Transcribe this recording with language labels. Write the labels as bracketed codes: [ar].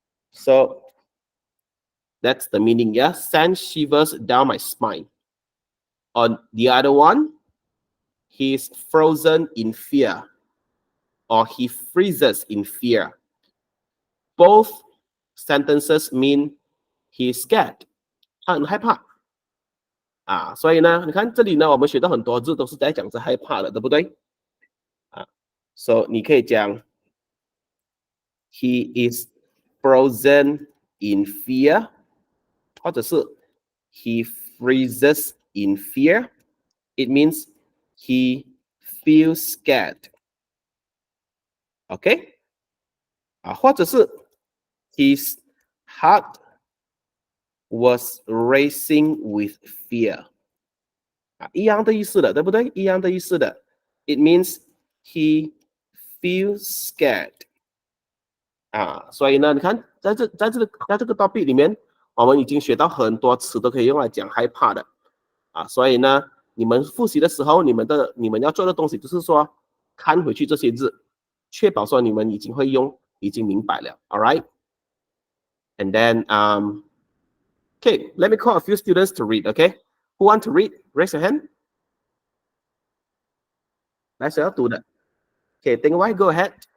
[en] So that's the meaning, yeah? Send shivers down my spine. On the other one, he's frozen in fear, or he freezes in fear. Both sentences mean he's scared. [zh] 他很害怕。所以呢，你看这里呢，我们学到很多字都是在讲着害怕的，对不对？So 你可以讲 [en] he is frozen in fear， [zh] 或者是 [en] he freezes in fear. It means he feels scared. OK？ [zh] 或者是 [en] his heart was racing with fear. [zh] 一样的意思的，对不对？一样的意思的。 [en] It means he feels scared. [zh] 所以呢，你看，在这个 topic 里面，我们已经学到很多词都可以用来讲害怕的。所以呢，你们复习的时候，你们要做的东西就是说，看回去这些字，确保说你们已经会用，已经明白了。 [en] All right? And then, okay, let me call a few students to read, okay? Who want to read? Raise your hand. [zh] 来，谁要读的 [en] ？Okay, Ding Wai, go ahead.